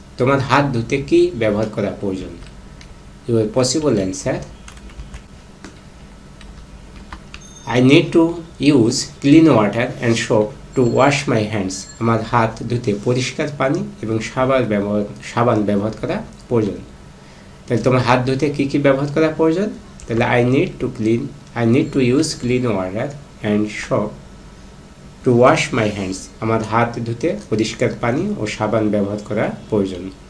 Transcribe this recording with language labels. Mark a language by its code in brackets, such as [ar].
[bn] তোমার হাত ধুতে কি ব্যবহার করা প্রয়োজন? [en] Your possible answer: I need to use clean water and soap to wash my hands. [bn] আমার হাত ধুতে পরিষ্কার পানি এবং সাবান ব্যবহার করা প্রয়োজন। তাহলে তোমার হাত ধুতে কি কি ব্যবহার করা প্রয়োজন? তাহলে [en] I need to use clean water and soap to wash my hands, [bn] আমার হাত ধুতে পরিষ্কার পানি ও সাবান ব্যবহার করা প্রয়োজন।